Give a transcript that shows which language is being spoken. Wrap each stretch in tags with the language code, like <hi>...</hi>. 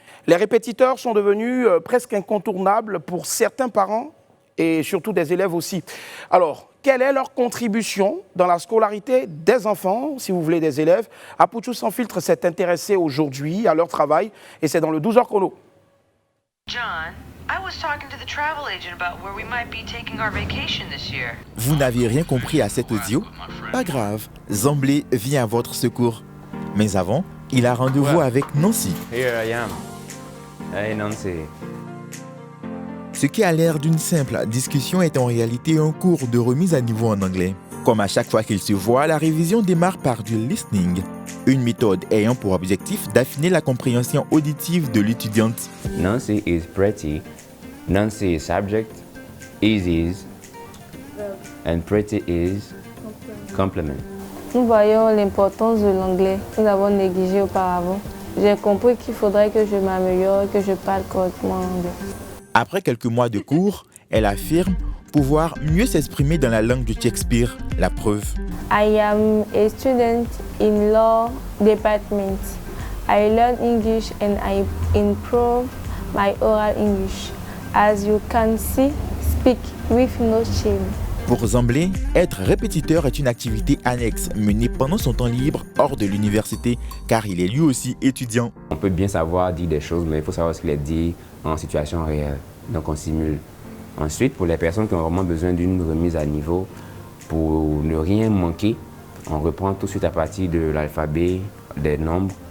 <fr>Les répétiteurs sont devenus presque incontournables pour certains parents et surtout des élèves aussi. Alors, quelle est leur contribution dans la scolarité des enfants, si vous voulez des élèves? Poutou sans filtre s'est intéressé aujourd'hui à leur travail et c'est dans le 12h chrono.</fr> <en>John, I was talking to the travel agent about where we might be taking our vacation this year.</en> <fr>Vous n'avez rien compris à cet audio? Pas grave, Zamblé vient à votre secours. Mais avant, il a rendez-vous avec Nancy.</fr> <en>Here I am. Hey Nancy.</en> <fr>Ce qui a l'air d'une simple discussion est en réalité un cours de remise à niveau en anglais. Comme à chaque fois qu'ils se voient, la révision démarre par du listening, une méthode ayant pour objectif d'affiner la compréhension auditive de l'étudiante.</fr> <en>Nancy is pretty. Nancy is subject. Is and pretty is complement.</en> <fr>Nous voyons l'importance de l'anglais. Nous avons négligé auparavant. J'ai compris qu'il faudrait que je m'améliore et que je parle correctement anglais. Après quelques mois de cours, elle affirme pouvoir mieux s'exprimer dans la langue de Shakespeare. La preuve.</fr> <en>I am a student in law department. I learn English and I improve my oral English. As you can see, speak with no shame.</en> <fr>Pour Zamblé, être répétiteur est une activité annexe menée pendant son temps libre hors de l'université car il est lui aussi étudiant. On peut bien savoir dire des choses, mais il faut savoir ce qu'il est dit en situation réelle. Donc on simule. Ensuite, pour les personnes qui ont vraiment besoin d'une remise à niveau, pour ne rien manquer, on reprend tout de suite à partir de l'alphabet, des nombres.</fr>